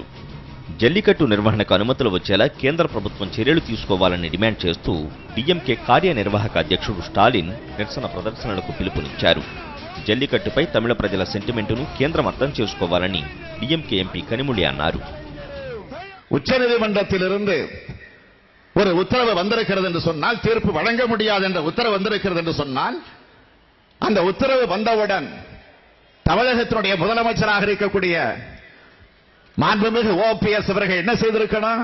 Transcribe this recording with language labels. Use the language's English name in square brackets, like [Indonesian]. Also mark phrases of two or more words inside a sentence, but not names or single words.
[Telugu] జల్లికట్టు నిర్వహణకు అనుమతులు వచ్చేలా కేంద్ర ప్రభుత్వం చర్యలు తీసుకోవాలని డిమాండ్ చేస్తూ డీఎంకే కార్యనిర్వాహక అధ్యక్షుడు స్టాలిన్ నిరసన ప్రదర్శనలకు పిలుపునిచ్చారు. జల్లికట్టుపై తమిళ ప్రజల సెంటిమెంటును కేంద్రం అర్థం చేసుకోవాలని డీఎంకే ఎంపీ కనిమొళి అన్నారు. [Tamil] உச்சநீதிமன்றத்திலிருந்து ஒரு உத்தரவு வந்திருக்கிறது என்று சொன்னால், தீர்ப்பு வழங்க முடியாது என்ற உத்தரவு வந்திருக்கிறது என்று சொன்னால், அந்த உத்தரவு வந்தவுடன் தமிழகத்தினுடைய முதலமைச்சராக இருக்கக்கூடிய மாண்புமிகு ஓபிஎஸ் அவர்கள் என்ன செய்திருக்கணும்?